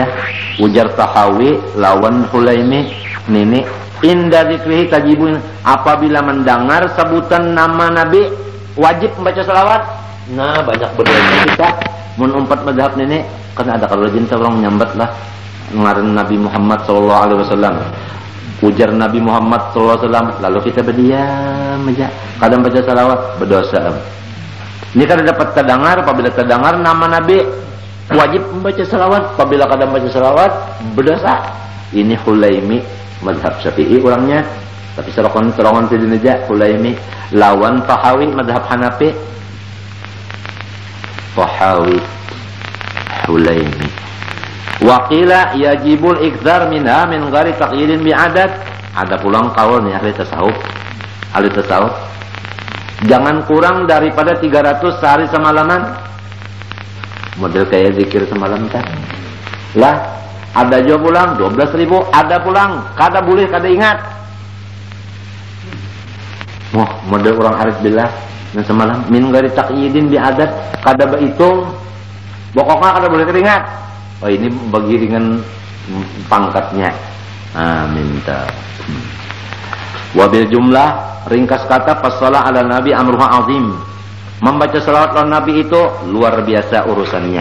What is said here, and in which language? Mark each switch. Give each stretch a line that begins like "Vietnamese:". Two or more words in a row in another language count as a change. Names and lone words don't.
Banjar: Ujar Tahawi lawan Hulaimi nini
Arabic: inda zikrihi tajibun,
Banjar: apabila mendengar sebutan nama Nabi wajib membaca salawat. Nah, banyak berdoa kita mun umpat mazhab nini kan ada kalau jinta orang menyambat lah ngaran Nabi Muhammad
Arabic: sallallahu alaihi wasallam.
Banjar: Ujar Nabi Muhammad
Arabic: sallallahu alaihi wasallam,
Banjar: lalu kita berdiam aja. Kadang baca salawat berdosa. Ini kan dapat terdengar, apabila terdengar nama Nabi wajib membaca salawat, apabila kadang baca salawat berdosa. Ini Hulaimi mazhab Syafi'i orangnya, tapi serongan tidak aja Hulaimi lawan Tahawi mazhab Hanafi. hulaimi.
Arabic: Wa qila yajibul ikdzar minha min ghairi taqyidin bi adad.
Banjar: Ada pulang kaul nih ahli tasawuf. Ahli tasawuf. Jangan kurang daripada 300 sehari semalaman. Model kayak zikir semalam kan. Lah, ada juga pulang 12.000, ada pulang kada boleh kada ingat. Wah, model orang
Arabic: arif billah
Banjar: dan semalam
Arabic: min ghairi taqyidin bi adad,
Banjar: kada berhitung. Pokoknya kada boleh teringat. Oh, ini bagi dengan pangkatnya. Minta.
Arabic: Wabil jumlah,
Banjar: ringkas kata
Arabic: passalah ala nabi amruha azim.
Banjar: Membaca salawat lawan nabi itu luar biasa urusannya.